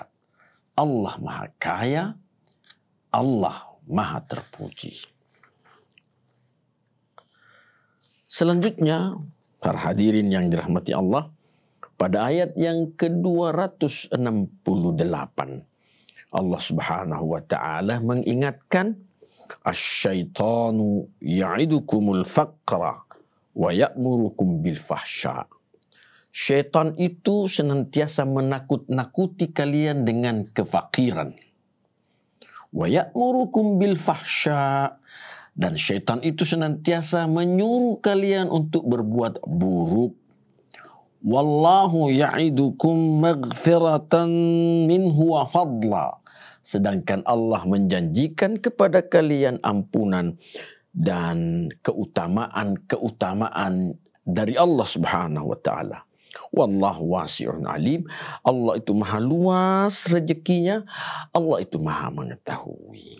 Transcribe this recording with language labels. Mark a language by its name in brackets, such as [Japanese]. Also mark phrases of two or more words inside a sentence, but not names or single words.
[Indonesian] Allah maha kaya, Allah maha terpuji. Selanjutnya, para hadirin yang dirahmati Allah, pada ayat yang ke-268, Allah [Arabic] سبحانه وتعالى [Indonesian] mengingatkan, [Arabic] الشيطان يعدكم الفقر ويأمركم بالفحشاء. [Indonesian] Syaitan itu senantiasa menakut-nakuti kalian dengan kefakiran. [Arabic] ويأمركم بالفحشاء, [Indonesian] dan syaitan itu senantiasa menyuruh kalian untuk berbuat buruk. [Arabic] والله يعدكم مغفرة منه وفضلا, [Indonesian] sedangkan Allah menjanjikan kepada kalian ampunan dan keutamaan dari Allah [Arabic] سبحانه وتعالى. والله واسع عليم. [Indonesian] Allah itu maha luas rezekinya, Allah itu maha mengetahui.